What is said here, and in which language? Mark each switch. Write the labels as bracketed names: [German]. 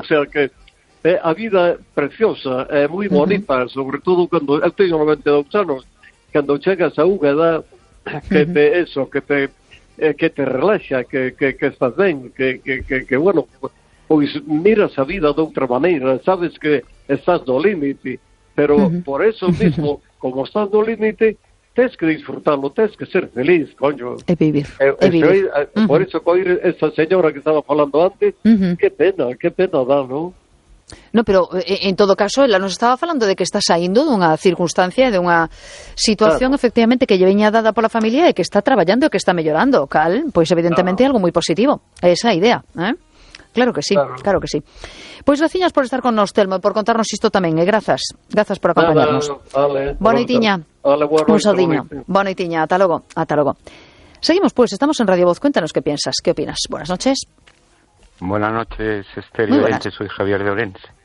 [Spanish] O sea que la vida es preciosa, es muy bonita, sobre todo cuando, yo tengo 92 años, cuando llegas a una edad que te, eso, que te relaja, que estás bien, que bueno, pues miras la vida de otra manera, sabes que estás no límite, pero por eso mismo, como estás no límite, tienes que disfrutarlo, tienes que ser feliz, coño. Es vivir, vivir. Por eso, con esa señora que estaba hablando antes, qué pena da, ¿no? [Galician] No, pero en todo caso, ela nos estaba falando de que está saindo dunha circunstancia, dunha situación, claro, efectivamente, que lle veña dada pola familia e que está traballando e que está mellorando, cal, pois evidentemente é algo moi positivo, é esa idea, ¿eh? Claro que sí, claro que sí. Pois, veciñas, por estar con nos, Telmo, por contarnos isto tamén, e grazas, grazas por acompañarnos. Boniteña, un saudinho. Boniteña, ata logo, ata logo. [Spanish] Seguimos, pois, estamos en Radio Voz, cuéntanos que piensas, que opinas. Buenas noches. Buenas noches, Estéreo. Soy Javier de Orense.